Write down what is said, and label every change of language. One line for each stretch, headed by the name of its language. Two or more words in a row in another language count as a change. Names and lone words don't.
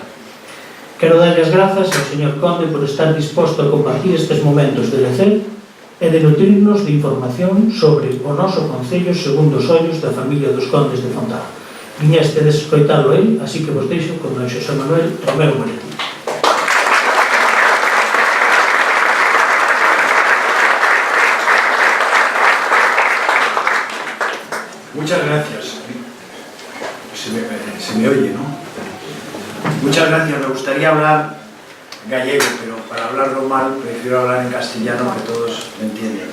Galician: Quero darlle as grazas ao señor Conde por estar disposto a compartir estes momentos de lecer e de nutrirnos de información sobre o noso concello segundo os ollos da familia dos Condes de Fontao. Viñeste de escoitalo el, así que vos deixo con don Xosé Manuel Romero Moretti.
Spanish: Muchas gracias. Se me oye, ¿no? Muchas gracias. Me gustaría hablar gallego, pero para hablarlo mal prefiero hablar en castellano, que todos me entienden.